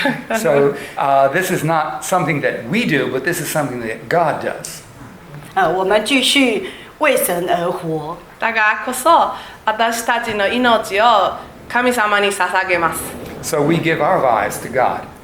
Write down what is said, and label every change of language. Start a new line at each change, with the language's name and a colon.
English: So this is not something that we do, but this is something that God does.
Chinese: 我们继续为神而活。
Japanese: だからこそ私たちの命を神様に捧げます。
English: So we give our lives to God.